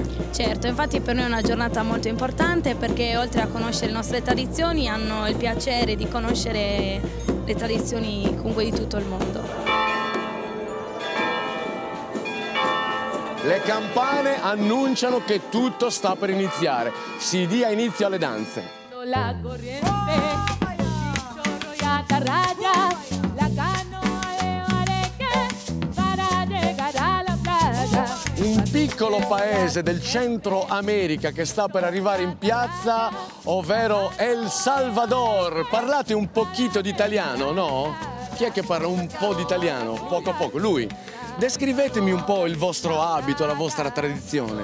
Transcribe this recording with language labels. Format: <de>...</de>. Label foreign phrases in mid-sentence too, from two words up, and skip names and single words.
<it>Certo, infatti per noi è una giornata molto importante perché oltre a conoscere le nostre tradizioni hanno il piacere di conoscere le tradizioni comunque di tutto il mondo. Le campane annunciano che tutto sta per iniziare. Si dia inizio alle danze.</it> <es>La corriente, chorro y atarraya, la canoa de Bareque para llegar a la playa.</es> <it>Un piccolo paese del Centro America che sta per arrivare in piazza, ovvero El Salvador. Parlate un pochino di italiano, no? Chi è che parla un po' di italiano? Poco a poco, lui. Descrivetemi un po' il vostro abito, la vostra tradizione.</it>